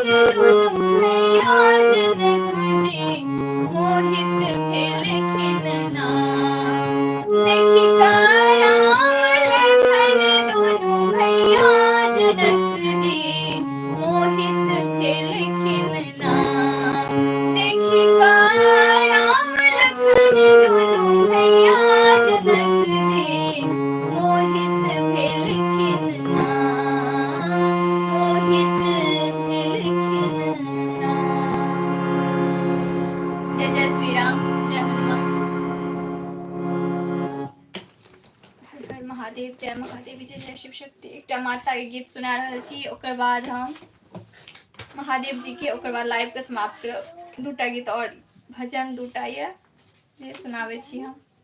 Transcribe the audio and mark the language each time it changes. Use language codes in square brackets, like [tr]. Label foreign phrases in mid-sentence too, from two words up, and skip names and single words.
[mai] दुनु भैया जनक जी मोहित भेल खिन्ना देखि राम लखन दुनु भैया जनक जी मोहित भेल खिन्ना देखि राम लखन दुनु भैया जनक जी मोहित भेल खिन्ना मोहित भेल खिन्ना जय जय श्री राम जय हनुमान हर हर महादेव जय महादेव जय जय शिव शक्ति एकटा माता के गीत सुना रहल छी ओकर बाद हम महादेव जी के ओकर बाद लाइव के समाप्त करब दूटा गीत और भजन दूटा ये जे सुनावे छी हम